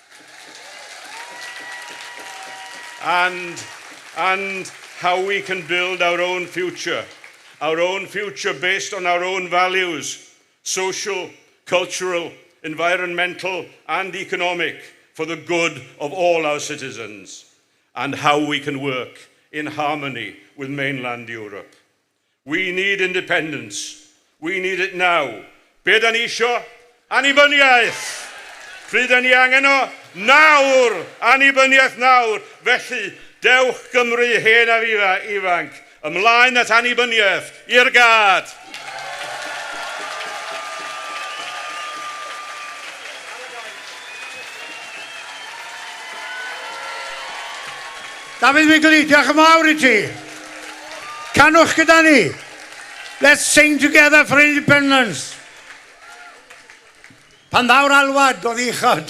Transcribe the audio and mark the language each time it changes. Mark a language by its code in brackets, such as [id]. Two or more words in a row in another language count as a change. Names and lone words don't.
[en] And how we can build our own future based on our own values, social, cultural, environmental and economic, for the good of all our citizens, and how we can work in harmony with mainland Europe. We need independence. We need it now. [cy] Be da ni isio? Annibyniaeth. Pryd da ni angen o? Nawr! Annibyniaeth nawr. Felly, dewch Gymru hen a ifanc, ymlaen at annibyniaeth, i'r gad. David Migley, diolch yn fawr I ti. Canwch gyda ni. [en] Let's sing together for independence. [cy] Pan ddawr alwad o ddichod.